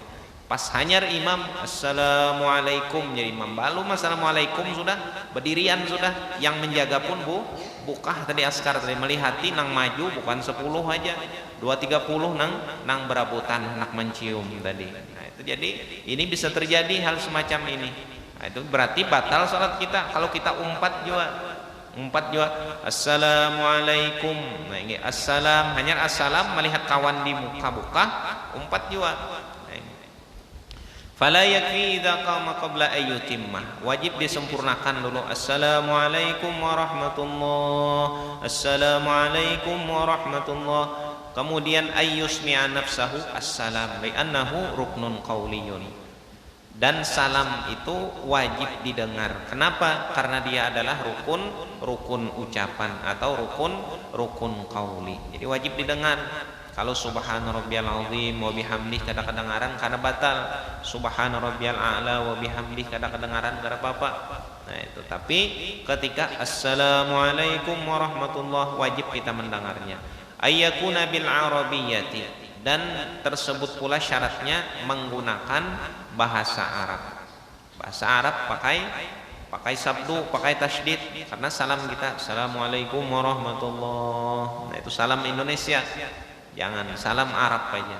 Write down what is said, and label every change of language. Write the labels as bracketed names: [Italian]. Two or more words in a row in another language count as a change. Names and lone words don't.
[Banjar] Pas hanyar imam assalamualaikum, jadi imam balu assalamualaikum sudah berdirian sudah, yang menjaga pun buka tadi askar tadi melihati nang maju bukan 10 aja 2-30 nang berabutan nak mencium tadi. Nah, itu jadi ini bisa terjadi hal semacam ini. Nah, itu berarti batal salat kita kalau kita umpat juga assalamualaikum. Nah, ini assalam hanyar assalam melihat kawan di muka buka umpat juga. [Arabic] فلا يكفي إذا قام قبل أن يتم, [Banjar] wajib disempurnakan dulu [Arabic] السلام عليكم ورحمة الله، السلام عليكم ورحمة الله. Kemudian أن يسمع نفسه السلام لأنه ركن قولي. [Banjar] Dan salam itu wajib didengar. Kenapa? Karena dia adalah rukun ucapan atau rukun qauli. Jadi wajib didengar. Kalau [Arabic] سبحان ربي العظيم وبحمده [Banjar] kada kedengaran kada batal. [Arabic] سبحان ربي الأعلى وبحمده [Banjar] kada kedengaran kada apa-apa. Nah, itu tapi ketika [Arabic] السلام عليكم ورحمة الله [Banjar] wajib kita mendengarnya. [Arabic] أن يكون بالعربية, [Banjar] dan tersebut pula syaratnya menggunakan bahasa Arab. Bahasa Arab pakai sabdu, pakai tasydid, karena salam kita [Arabic] السلام عليكم ورحمة الله. [Banjar] Nah, itu salam Indonesia. Jangan salam Arab aja.